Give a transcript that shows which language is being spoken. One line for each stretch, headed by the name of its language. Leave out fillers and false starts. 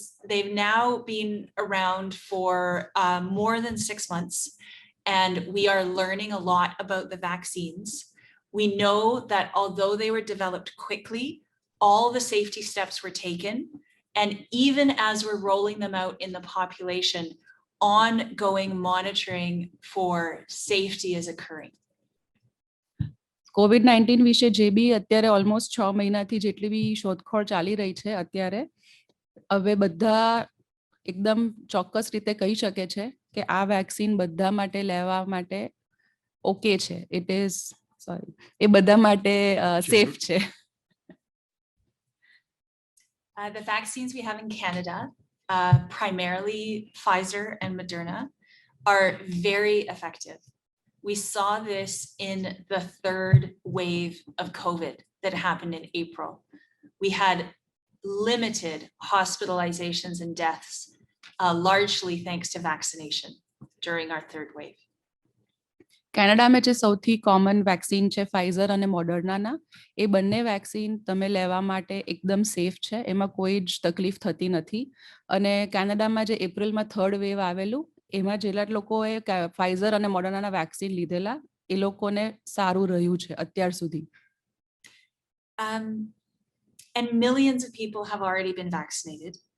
English: They've now been around for more than 6 months, and we are learning a lot about the vaccines. We know that although they were developed quickly, all the safety steps were taken, and even as we're rolling them out in the population, ongoing monitoring for safety is occurring.
Gujarati: COVID-19 વિશે જે બી અત્યારે almost 6 મહિનાથી જેટલી બી શોધખોળ ચાલી રહી છે અત્યારે, હવે બધા એકદમ ચોક્કસ રીતે કહી શકે છે કે આ વેક્સિન બધા માટે લેવા માટે ઓકે છે. એ બધા માટે સેફ છે.
English: The vaccines we have in Canada, primarily Pfizer and Moderna, are very effective. We saw this in the third wave of COVID that happened in April. We had limited hospitalizations and deaths, largely thanks to vaccination during our third wave.
Gujarati: કેનેડામાં જે સૌથી common vaccine છે Pfizer અને મોડર્નાના, એ બંને vaccine તમે લેવા માટે એકદમ સેફ છે, એમાં કોઈ જ તકલીફ થતી નથી. અને કેનેડામાં જે એપ્રિલમાં થર્ડ વેવ આવેલું એમાં જેટલા લોકોએ ફાઇઝર અને મોડર્નાના વેક્સિન લીધેલા એ લોકોને સારું રહ્યું છે અત્યાર સુધી.
English: And millions of people have already been vaccinated.